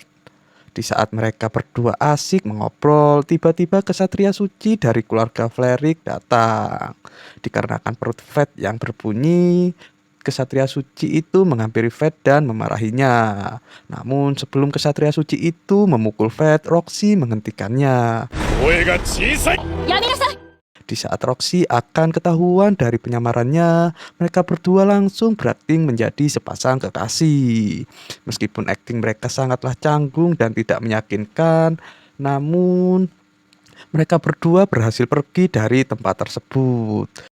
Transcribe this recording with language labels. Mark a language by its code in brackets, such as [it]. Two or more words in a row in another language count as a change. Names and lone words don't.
[id] Di saat mereka berdua asik mengobrol, tiba-tiba kesatria suci dari keluarga Flerik datang. Dikarenakan perut Fate yang berbunyi, kesatria suci itu menghampiri Fate dan memarahinya. Namun sebelum kesatria suci itu memukul Fate, Roxy menghentikannya. [ja] 声が小さい。やめなさい。 [id] Di saat Roxy akan ketahuan dari penyamarannya, mereka berdua langsung berakting menjadi sepasang kekasih. Meskipun akting mereka sangatlah canggung dan tidak meyakinkan, namun mereka berdua berhasil pergi dari tempat tersebut.